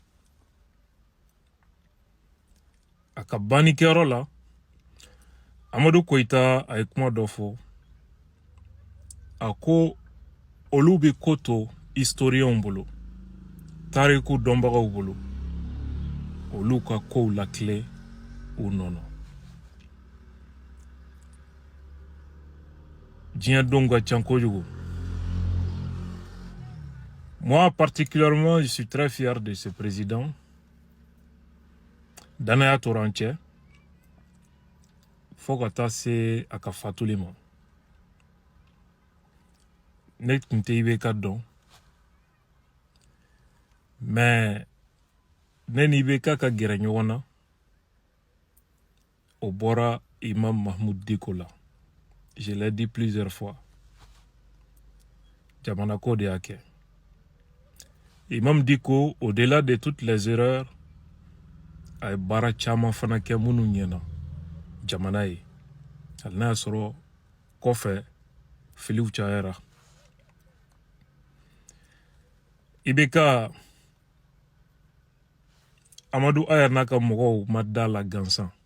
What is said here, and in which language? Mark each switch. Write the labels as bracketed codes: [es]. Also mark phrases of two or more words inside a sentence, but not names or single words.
[bm] a ka bannikɛyɔrɔ la Amadou Koita a ye kuma dɔ fɔ a ko olu bɛ ko to historienw bolo tariku dɔnbagaw bolo olu ka kow lakile u nɔnɔ diɲɛ don ka ca kojugu. [fr] Moi particulièrement je suis très fier de ce président [bm] danaya tora an cɛ fo ka taa se a ka fatuli ma ne tun tɛ IBK dɔn mais ne ni IBK ka gɛrɛ ɲɔgɔn na o bɔra Imam Mahmoud Diko la. [fr] Je l'ai dit plusieurs fois. [bm] Jamana ko de y'a kɛ. Imam Diko, [fr] au-delà de toutes les erreurs, [bm] a ye baara caman fana kɛ minnu ɲɛna jamana ye. Hali n'a y'a sɔrɔ kɔfɛ filiw cayara. IBK Amadou Aya n'a ka mɔgɔw ma da la gansan.